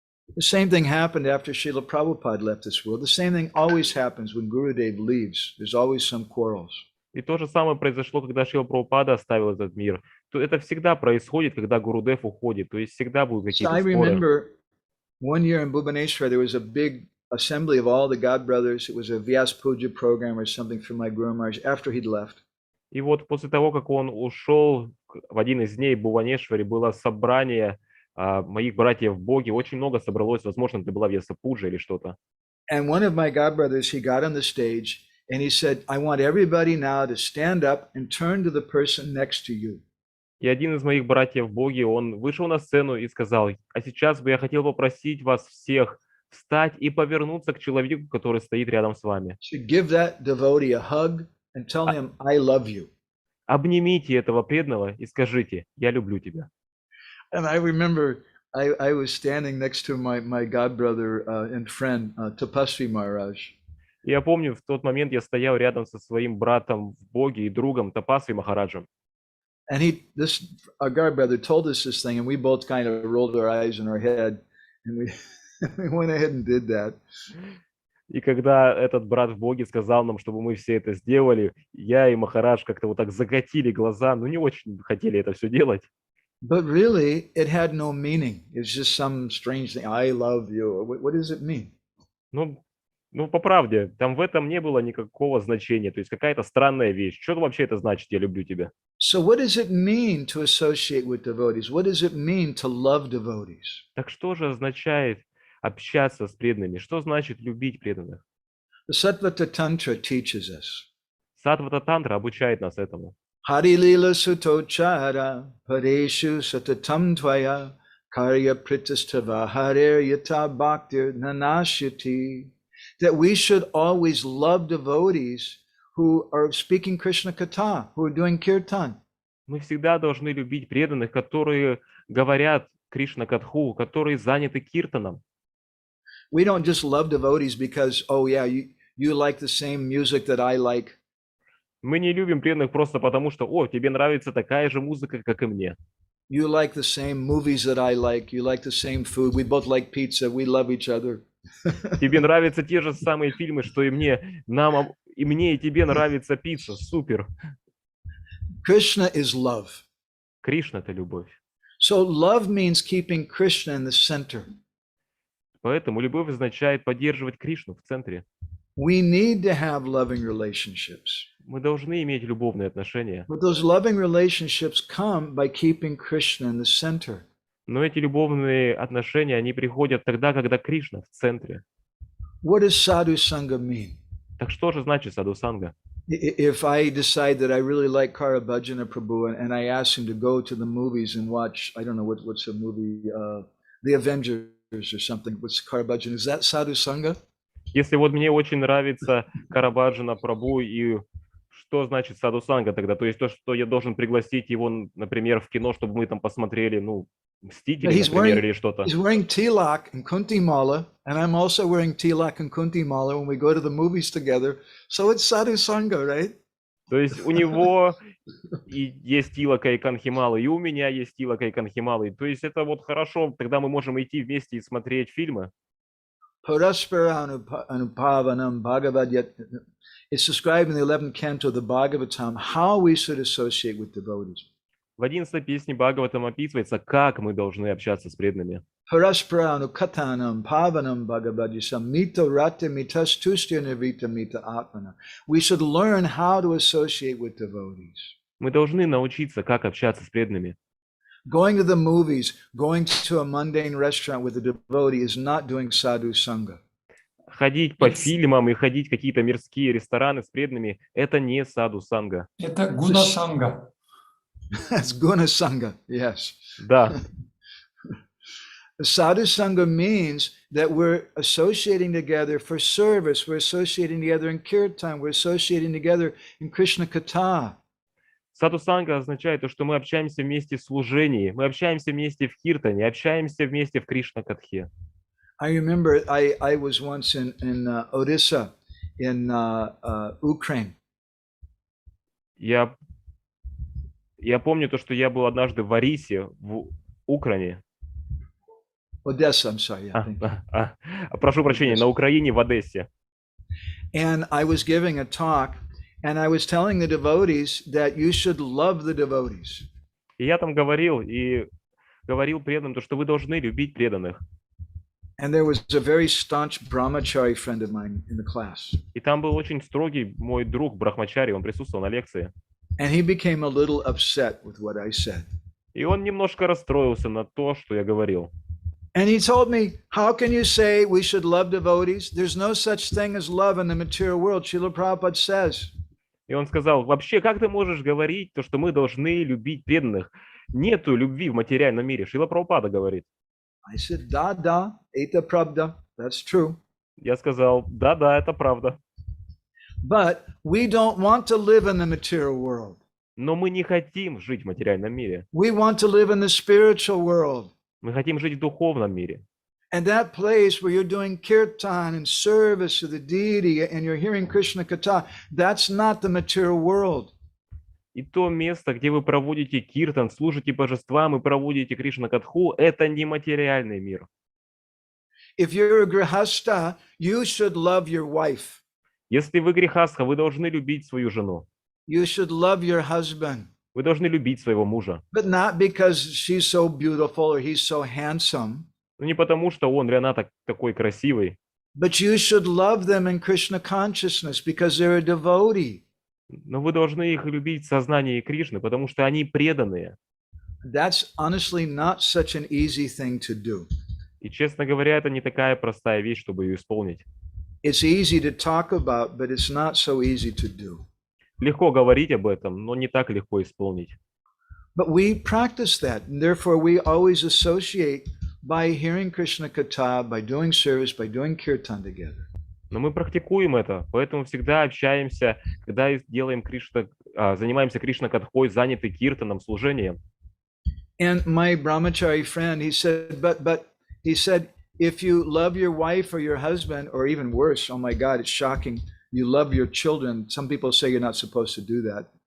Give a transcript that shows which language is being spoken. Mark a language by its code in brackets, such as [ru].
[en] The same thing happened after Srila Prabhupada left this world. The same thing always happens when Gurudev leaves. There's always some quarrels. [ru] И то же самое произошло, когда Шрила Прабхупада оставил этот мир. То это всегда происходит, когда Гурудев уходит. То есть всегда будут какие-то [en] I [ru] споры. [en] remember one year in Bhubaneswar, there was a big assembly of all the godbrothers. It was a Vyas Puja program or something for my Guru Maharaj after he'd left. [ru] И вот после того, как он ушел, в один из дней в Бхуванешваре было собрание моих братьев в Боге. Очень много собралось, возможно, это была Вьяса Пуджа или что-то. [en] And one of my godbrothers, he got on the stage and he said, I want everybody now to stand up and turn to the person next to you. [ru] И один из моих братьев в Боге, он вышел на сцену и сказал: а сейчас бы я хотел попросить вас всех встать и повернуться к человеку, который стоит рядом с вами. [en] So give that devotee a hug and tell him, I love you. [ru] Обнимите этого преданного и скажите: я люблю тебя. [en] And I remember I was standing next to my godbrother and friend, Tapasvi Maharaj. [ru] И я помню, в тот момент я стоял рядом со своим братом в Боге и другом Тапасви Махараджем. [en] And our godbrother told us this thing, and we both kind of rolled our eyes in our head, and we went ahead and did that. [ru] И когда этот брат в Боге сказал нам, чтобы мы все это сделали, я и Махарадж как-то вот так закатили глаза, но не очень хотели это все делать. [en] But really, it had no meaning. It's just some strange thing. I love you. What does it mean? [ru] Ну, по правде, там в этом не было никакого значения. То есть какая-то странная вещь. Что вообще это значит, я люблю тебя? [en] So what does it mean to associate with devotees? What does it mean to love devotees? [ru] Так что же означает общаться с преданными? Что значит любить преданных? [en] The Sattvata Tantra teaches us. [ru] Саттва Тантра обучает нас этому. [sa] Hari lila sutochara pareshu satatam tvaya karya pritastava harir yata bhaktir nanashyati. [en] That we should always love devotees who are speaking Krishna Katha, who are doing kirtan. [ru] Мы всегда должны любить преданных, которые говорят Кришна Катху, которые заняты киртаном. [en] We don't just love devotees because, oh yeah, you like the same music that I like. [ru] Мы не любим преданных просто потому, что, о, тебе нравится такая же музыка, как и мне. [en] You like the same movies that I like. You like the same food. We both like pizza. We love each other. [ru] Тебе нравятся те же самые фильмы, что и мне. И мне, и тебе нравится пицца. Супер. [en] Krishna is love. [ru] Кришна – это любовь. [en] So love means keeping Krishna in the center. [ru] Поэтому любовь означает поддерживать Кришну в центре. [en] We need to have loving relationships. [ru] Мы должны иметь любовные отношения. [en] But those loving relationships come by keeping Krishna in the center. [ru] Но эти любовные отношения, они приходят тогда, когда Кришна в центре. [en] What does sadhu-sanga mean? [ru] Так что же значит садху-санга? [en] If I decide that I really like Karabhajana Prabhu and I ask him to go to the movies and watch, I don't know, what's the movie, The Avengers or something, what's Karabhajana, is that sadhu-sanga? [ru] Если вот мне очень нравится Карабаджана Прабху, и Что значит саду-санга тогда? То есть то, что я должен пригласить его, например, в кино, чтобы мы там посмотрели, ну, «Мстители», например, или что-то? [en] He's wearing tilak and kunti mala, and I'm also wearing tilak and kunti mala when we go to the movies together. So it's sadhu-sanga, right? [ru] То есть у него и есть тилака и канхималы, и у меня есть тилака и канхималы. То есть это вот хорошо, тогда мы можем идти вместе и смотреть фильмы. [sa] Paraspara anupavanam bhagavad yat. [en] It's described in the 11th canto of the Bhagavatam how we should associate with devotees. [ru] В 11 песне Бхагаватам описывается, как мы должны общаться с преданными. [sa] Paraspara anukatanam pavanam bhagavadisam mito rate mitas tustya nirvita mita atmana. [en] We should learn how to associate with devotees. [ru] Мы должны научиться, как общаться с преданными. [en] Going to the movies, going to a mundane restaurant with a devotee is not doing sadhu-sanga. [ru] Ходить по фильмам и ходить в какие-то мирские рестораны с преданными – это не саду-санга. Это гуна-санга. [en] That's guna-sanga, yes. [ru] Да. [en] Sadhu-sanga means that we're associating together for service, we're associating together in kirtan, we're associating together in Krishna Katha. [ru] Саду-санга означает то, что мы общаемся вместе в служении, мы общаемся вместе в киртане, общаемся вместе в Кришна-катхе. [en] I remember I was once in Odisha, in Ukraine. [ru] Я помню то, что я был однажды в Арисе, в Украине. [en] Odessa, I'm sorry. Yeah, [ru] Прошу прощения, на Украине, в Одессе. [en] And I was giving a talk, and I was telling the devotees that you should love the devotees. [ru] И я там говорил преданным, то, что вы должны любить преданных. [en] And there was a very staunch brahmachari friend of mine in the class. [ru] И там был очень строгий мой друг Брахмачари, он присутствовал на лекции. [en] And he became a little upset with what I said. [ru] И он немножко расстроился на то, что я говорил. [en] And he told me, how can you say we should love devotees? There's no such thing as love in the material world. Srila Prabhupada says. [ru] И он сказал, вообще, как ты можешь говорить, то, что мы должны любить преданных? Нету любви в материальном мире. Шрила Прабхупада говорит. [en] I said, [ru] da, eta pravda. [en] That's true. [ru] Я сказал, да, это правда. [en] But we don't want to live in the material world. [ru] Но мы не хотим жить в материальном мире. [en] We want to live in the spiritual world. [ru] Мы хотим жить в духовном мире. [en] And that place where you're doing kirtan and service to the deity and you're hearing Krishna Katha, that's not the material world. [ru] И то место, где вы проводите киртан, служите божествам и проводите Кришна-катху, это не материальный мир. [en] If you're a grihasta, you should love your wife. [ru] Если вы грехастха, вы должны любить свою жену. [en] You should love your husband. [ru] Вы должны любить своего мужа. [en] But not because she's so beautiful or he's so handsome. [ru] Но не потому, что он или она такой красивый. [en] But you should love them in Krishna consciousness because they're a devotee. [ru] Но вы должны их любить в сознании Кришны, потому что они преданные. [en] That's honestly not such an easy thing to do. [ru] И, честно говоря, это не такая простая вещь, чтобы ее исполнить. [en] It's easy to talk about, but it's not so easy to do. [ru] Легко говорить об этом, но не так легко исполнить. [en] But we practice that, and therefore we always associate by hearing Krishna Katha, by doing service, by doing kirtan together. [ru] Но мы практикуем это, поэтому всегда общаемся, когда делаем занимаемся Кришна-катхой, заняты киртаном, служением. [en] And my brahmachari friend, he said, if you love your wife or your husband, or even worse, oh my God, it's shocking, you love your children. Some people say you're not supposed to do that.